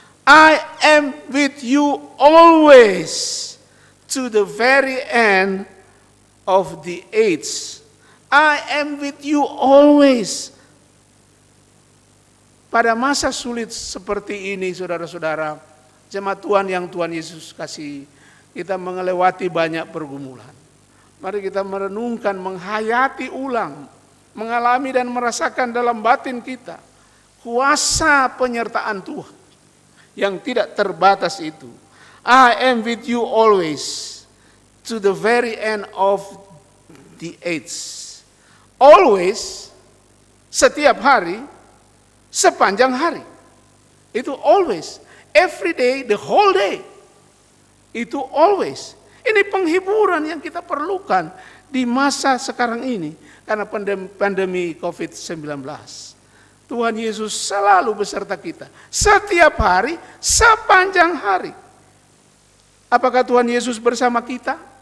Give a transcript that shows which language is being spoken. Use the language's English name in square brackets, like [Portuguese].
[English] I am with you always to the very end of the age. I am with you always. [Indonesian] Pada masa sulit seperti ini, saudara-saudara, jemaat Tuhan yang Tuhan Yesus kasih, kita melewati banyak pergumulan. Mari kita merenungkan, menghayati ulang, mengalami dan merasakan dalam batin kita kuasa penyertaan Tuhan yang tidak terbatas itu. [English] I am with you always to the very end of the age. [Indonesian] Always, setiap hari, sepanjang hari. [English] Itu always. Every day, the whole day. Itu always. [Indonesian] Ini penghiburan yang kita perlukan di masa sekarang ini karena pandemi COVID-19. Tuhan Yesus selalu beserta kita setiap hari, sepanjang hari. Apakah Tuhan Yesus bersama kita?